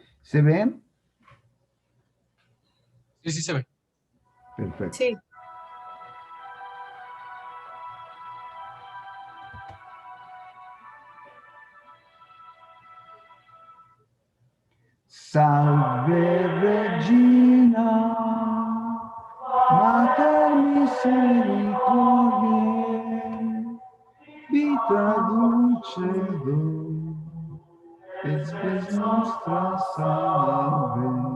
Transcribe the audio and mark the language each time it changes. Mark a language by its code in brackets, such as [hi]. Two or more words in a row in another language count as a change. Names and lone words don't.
[es] ¿Se ven? Sí, sí se ve. Perfecto. Sí. [la] Salve Regina, Mater misericordiae, vita dulcedo, et spes nostra salve.